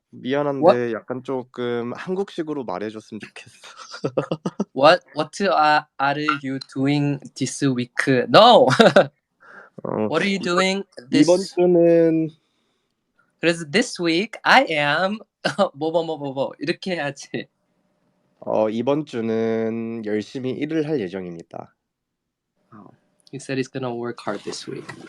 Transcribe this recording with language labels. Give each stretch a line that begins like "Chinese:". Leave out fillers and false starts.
Korean: 미안한데 약간 조금 한국식으로 말해줬으면 좋겠어.
English: what are you doing this week? No. 어, What are you doing
Korean: 이번
English: this?
Korean: 주는 그래서
English: this week I am
Korean: 뭐 이렇게 해야지. 이번 주는 열심히 일을 할 예정입니다.
English: He said he's gonna work hard this week.